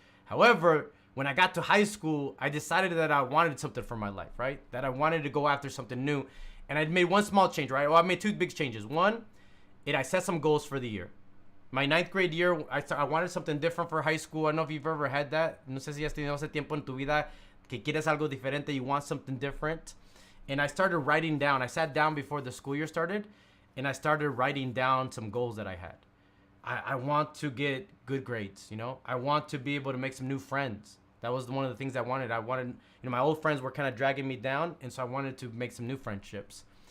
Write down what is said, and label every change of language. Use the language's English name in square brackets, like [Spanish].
[English] However, when I got to high school, I decided that I wanted something for my life, right? That I wanted to go after something new. And I made one small change, right? Well, I made 2 big changes. One, I set some goals for the year. My 9th grade year, I wanted something different for high school. I don't know if you've ever had that. [Spanish] No sé si has tenido ese tiempo en tu vida que quieres algo diferente, [English] you want something different. And I started writing down. I sat down before the school year started, and I started writing down some goals that I had. I want to get good grades, you know? I want to be able to make some new friends. That was one of the things I wanted. You know, my old friends were kind of dragging me down, and so I wanted to make some new friendships.